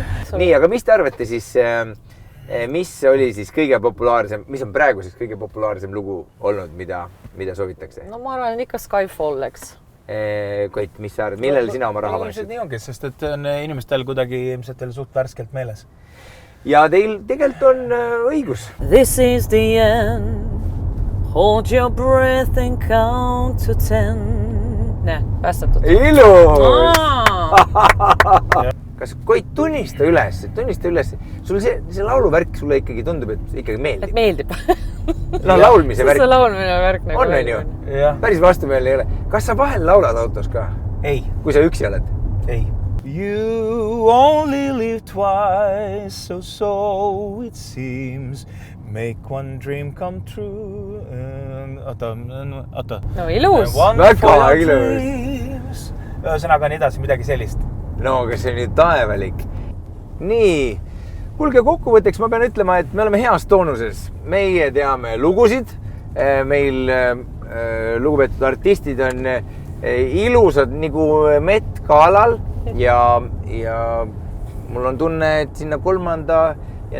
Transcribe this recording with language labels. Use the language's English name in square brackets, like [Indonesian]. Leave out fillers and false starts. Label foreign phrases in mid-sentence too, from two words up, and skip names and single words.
[Estonian] Nii, aga mis te arvate siis, mis oli siis kõige populaarsem, mis on praegu siis kõige populaarsem lugu olnud, mida soovitakse? No ma arvan, ikka Skyfall, eks. Koit, mis sa arvad, millel sina oma raha paneksid? Nii ongi, sest et on inimestel kuidagi ilmselt teil suht värskelt meeles. Ja teil tegelikult on õigus. [English] This is the end. Hold your breath and count to 10. [Estonian] Päästatud. Ilus! Kas Koit tunnista üles? Sul see lauluvärk sulle ikkagi tundub, et ikkagi meeldib. Et meeldib. No laulmise värk. See laulmine värk nagu on ju? Päris vastumeelne ei ole. Kas sa vahel laulad autos ka? Ei. Kui sa üksi oled? Ei. [English] You only live twice, so it seems. Make one dream come true. [Estonian] Oota. No ilus. Väga ilus. Ühesõnaga nii edasi, midagi sellist. No, aga see on ju taevalik. Nii, kuulge kokkuvõtteks, ma pean ütlema, et me oleme heas toonuses. Meie teame lugusid. Meil lugupeetud artistid on ilusad nagu [English] Met-galal [Estonian] ja mul on tunne, et sinna 3.